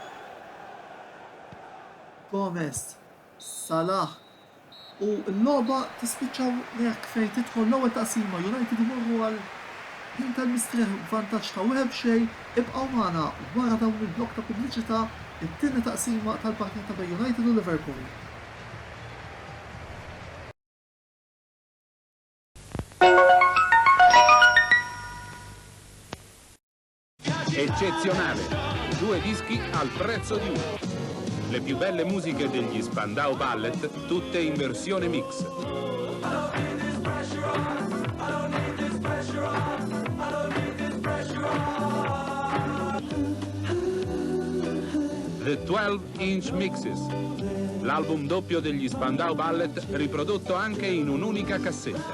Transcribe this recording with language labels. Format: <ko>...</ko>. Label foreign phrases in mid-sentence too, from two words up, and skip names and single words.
<mt>Gomez, Salah u l-logħba tispiċċaw jekk fejn tidħol l-ewwel taqsima United imorru għal ħin tal-mistrieħ vantaġġ ta' wieħed xejn ibqgħu magħna wara dawn il-blokk ta' pubbliċità it-tieni taqsima tal-partita bejn United u Liverpool.</mt> <it>Eccezionale, 2 dischi al prezzo di uno. Le più belle musiche degli Spandau Ballet, tutte in versione mix. The 12-inch Mixes, l'album doppio degli Spandau Ballet riprodotto anche in un'unica cassetta.</it>